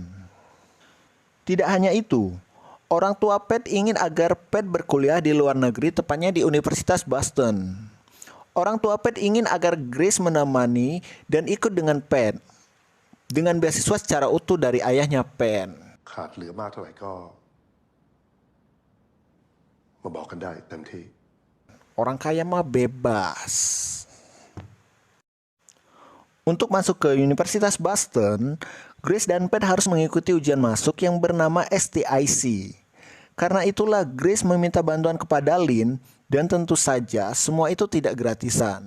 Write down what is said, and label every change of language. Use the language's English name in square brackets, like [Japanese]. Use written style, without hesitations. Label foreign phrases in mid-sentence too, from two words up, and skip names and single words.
[Indonesian] Tidak hanya itu, orang tua Pat ingin agar Pat berkuliah di luar negeri, tepatnya di Universitas Boston. Orang tua Pat ingin agar Grace menemani dan ikut dengan Pat, dengan beasiswa secara utuh dari ayahnya Pat. [Thai] ขาดเหลือมากเท่าไหร่ก็มาบอกกันได้เต็มที่ [Indonesian] Orang kaya mah bebas. Untuk masuk ke Universitas Boston, Grace dan Pat harus mengikuti ujian masuk yang bernama STIC. Karena itulah Grace meminta bantuan kepada Lin, dan tentu saja semua itu tidak gratisan.